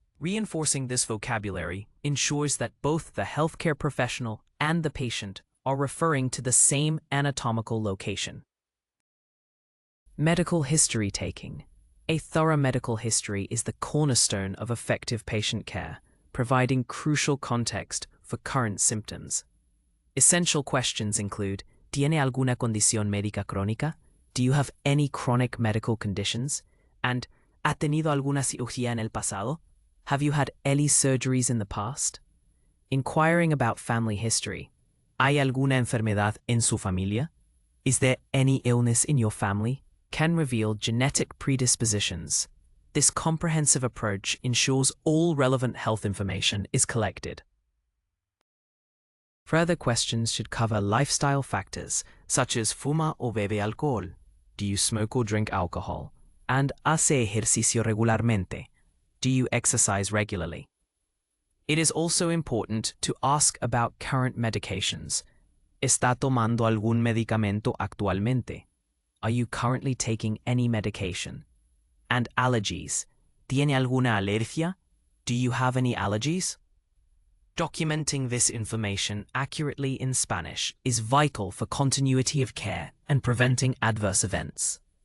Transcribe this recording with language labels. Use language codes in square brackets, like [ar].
[en] Reinforcing this vocabulary ensures that both the healthcare professional and the patient are referring to the same anatomical location. Medical history taking. A thorough medical history is the cornerstone of effective patient care, providing crucial context for current symptoms. Essential questions include: [es] ¿Tiene alguna condición médica crónica? [en] Do you have any chronic medical conditions? And [es] ¿Ha tenido alguna cirugía en el pasado? [en] Have you had any surgeries in the past? Inquiring about family history. [es] ¿Hay alguna enfermedad en su familia? [en] Is there any illness in your family? Can reveal genetic predispositions. This comprehensive approach ensures all relevant health information is collected. Further questions should cover lifestyle factors such as [es] ¿Fuma o bebe alcohol? [en] Do you smoke or drink alcohol? And [es] ¿Hace ejercicio regularmente? [en] Do you exercise regularly? It is also important to ask about current medications. [es] ¿Está tomando algún medicamento actualmente? [en] Are you currently taking any medication? And allergies. [es] ¿Tiene alguna alergia? [en] Do you have any allergies? Documenting this information accurately in Spanish is vital for continuity of care and preventing adverse events.